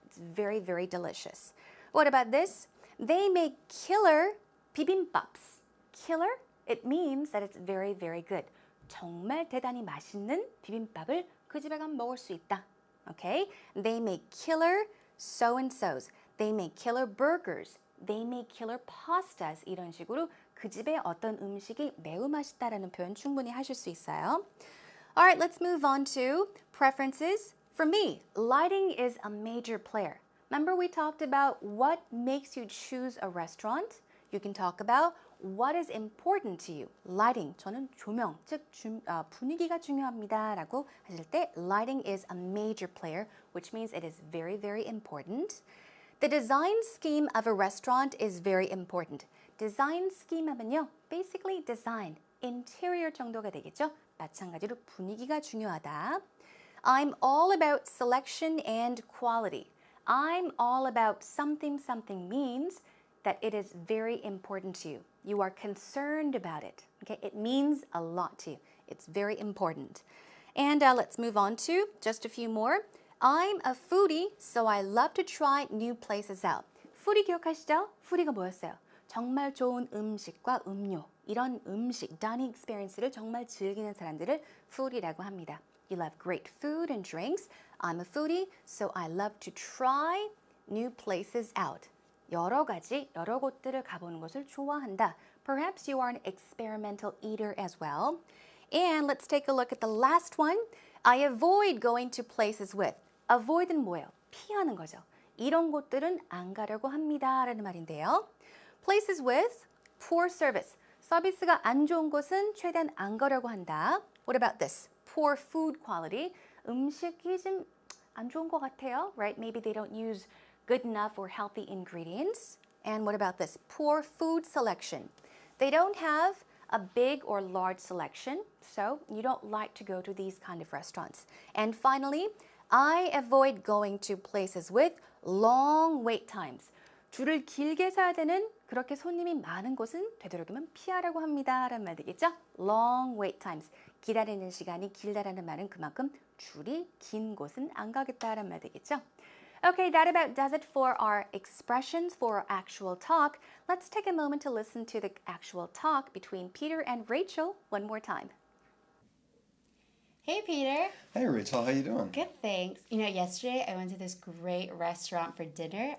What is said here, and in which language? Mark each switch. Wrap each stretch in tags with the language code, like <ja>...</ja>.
<en>It's very, very delicious. What about this? They make killer bibimbaps. Killer? It means that it's very, very good.</en> <ko>정말 대단히 맛있는 비빔밥을 그 집에 가면 먹을 수 있다.</ko> <en>Okay? They make killer so-and-sos. They make killer burgers. They make killer pastas.</en> <ko>이런 식으로 그 집에 어떤 음식이 매우 맛있다라는 표현 충분히 하실 수 있어요.</ko> <en>Alright, let's move on to preferences. For me, lighting is a major player. Remember we talked about what makes you choose a restaurant? You can talk about what is important to you. Lighting,</en> <ko>저는 조명, 즉 분위기가 중요합니다 라고 하실 때</ko> <en>lighting is a major player, which means it is very, very important. The design scheme of a restaurant is very important. Design scheme</en> <ko>하면요,</ko> <en>basically design, interior</en> <ko>정도가 되겠죠. 마찬가지로 분위기가 중요하다.</ko> <en>I'm all about selection and quality. I'm all about something means that it is very important to you. You are concerned about it. Okay, it means a lot to you. It's very important. And let's move on to just a few more. I'm a foodie, so I love to try new places out. foodie</en> <ko>기억하시죠? foodie가 뭐였어요? 정말 좋은 음식과 음료, 이런 음식, dining experience를 정말 즐기는 사람들을 foodie라고 합니다.</ko> <en>You love great food and drinks. I'm a foodie, so I love to try new places out.</en> <ko>여러 곳들을 가보는 것을 좋아한다.</ko> <en>Perhaps you are an experimental eater as well. And let's take a look at the last one. I avoid going to places with.</en> <ko>Avoid는 뭐예요? 피하는 거죠. 이런 곳들은 안 가려고 합니다. 라는 말인데요.</ko> <en>Places with poor service.</en> <ko>서비스가 안 좋은 곳은 최대한 안 가려고 한다.</ko> <en>What about this? Poor food quality.</en> <ko>음식이 좀 안 좋은 것 같아요.</ko> <en>Right? Maybe they don't use good enough or healthy ingredients. And what about this? Poor food selection. They don't have a big or large selection, so you don't like to go to these kind of restaurants. And finally, I avoid going to places with long wait times.</en> <ko>줄을 길게 서야 되는 그렇게 손님이 많은 곳은 되도록이면 피하라고 합니다. 라는 말 되겠죠?</ko> <en>Long wait times.</en> <ko>기다리는 시간이 길다라는 말은 그만큼 줄이 긴 곳은 안 가겠다라는 말 되겠죠?</ko> <en>Okay, that about does it for our expressions for our actual talk. Let's take a moment to listen to the actual talk between Peter and Rachel one more time. Hey, Peter. Hey, Rachel, how you doing? Good, thanks. Yesterday I went to this great restaurant for dinner.</en>